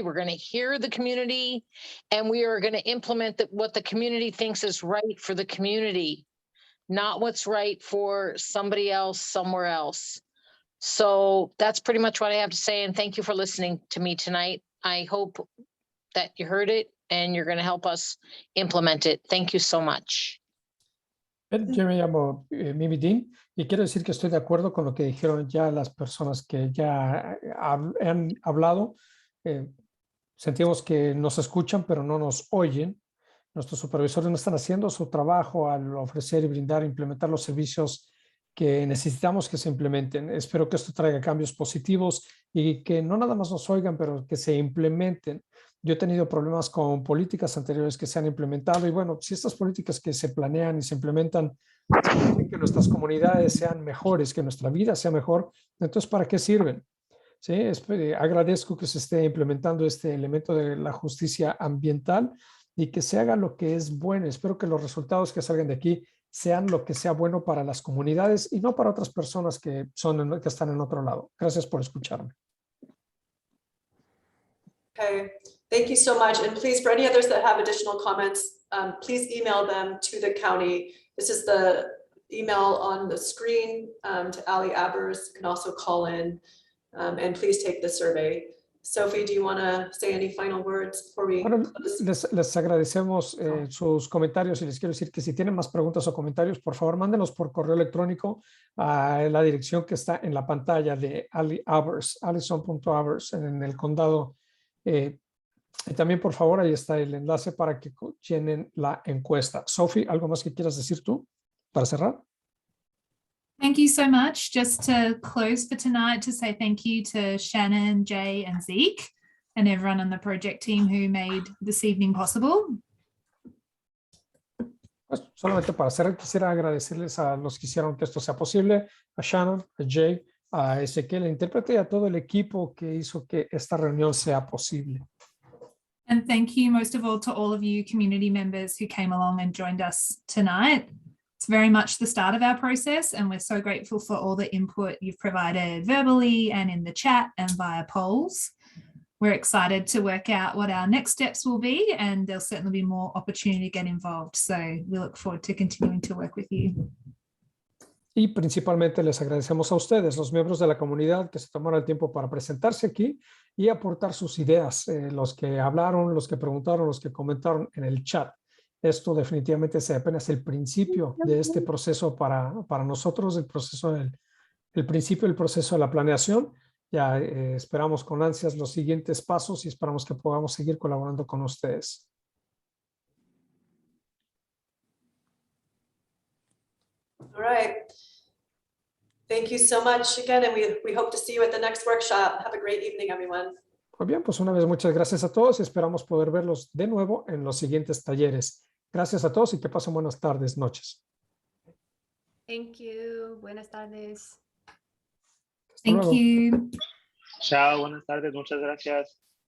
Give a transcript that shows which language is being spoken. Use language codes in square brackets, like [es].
[en] We're going to hear the community, and we are going to implement what the community thinks is right for the community, not what's right for somebody else somewhere else. So that's pretty much what I have to say. And thank you for listening to me tonight. I hope that you heard it and you're going to help us implement it. Thank you so much. [es] Yo me llamo Mimi Dean y quiero decir que estoy de acuerdo con lo que dijeron ya las personas que ya han hablado. Sentimos que nos escuchan, pero no nos oyen. Nuestros supervisores no están haciendo su trabajo al ofrecer y brindar, implementar los servicios que necesitamos que se implementen. Espero que esto traiga cambios positivos y que no nada más nos oigan, pero que se implementen. Yo he tenido problemas con políticas anteriores que se han implementado y bueno, si estas políticas que se planean y se implementan hacen que nuestras comunidades sean mejores, que nuestra vida sea mejor, entonces ¿para qué sirven? ¿Sí? Agradezco que se esté implementando este elemento de la justicia ambiental y que se haga lo que es bueno. Espero que los resultados que salgan de aquí sean lo que sea bueno para las comunidades y no para otras personas que están en otro lado. Gracias por escucharme. [en] Okay, thank you so much. And please, for any others that have additional comments, please email them to the county. This is the email on the screen to Ali Abers. You can also call in and please take the survey. Sophie, do you want to say any final words before we close? [es] Les agradecemos sus comentarios y les quiero decir que si tienen más preguntas o comentarios, por favor, mándenos por correo electrónico a la dirección que está en la pantalla de Ali Abers, Alison.Abers en el condado. Y también, por favor, ahí está el enlace para que llenen la encuesta. Sophie, ¿algo más que quieras decir tú para cerrar? [en] Thank you so much. Just to close for tonight, to say thank you to Shannon, Jay, and Zeke, and everyone on the project team who made this evening possible. [es] Pues solamente para cerrar, quisiera agradecerles a los que hicieron que esto sea posible, a Shannon, a Jay, a Ezequiel, el intérprete, y a todo el equipo que hizo que esta reunión sea posible. [en] And thank you most of all to all of you community members who came along and joined us tonight. It's very much the start of our process, and we're so grateful for all the input you've provided verbally and in the chat and via polls. We're excited to work out what our next steps will be, and there'll certainly be more opportunity to get involved. So we look forward to continuing to work with you. [es] Y principalmente les agradecemos a ustedes, los miembros de la comunidad, que se tomaron el tiempo para presentarse aquí y aportar sus ideas, los que hablaron, los que preguntaron, los que comentaron en el chat. Esto definitivamente es apenas el principio de este proceso para nosotros, el principio del proceso de la planeación. Ya esperamos con ansias los siguientes pasos y esperamos que podamos seguir colaborando con ustedes. [en] All right. Thank you so much again, and we hope to see you at the next workshop. Have a great evening, everyone. [es] Muy bien, pues una vez muchas gracias a todos y esperamos poder verlos de nuevo en los siguientes talleres. Gracias a todos y que pasen buenas tardes, noches. [en] Thank you. [es] Buenas tardes. Hasta [en] Thank [es] luego. [en] you. [es] Chao, buenas tardes, muchas gracias.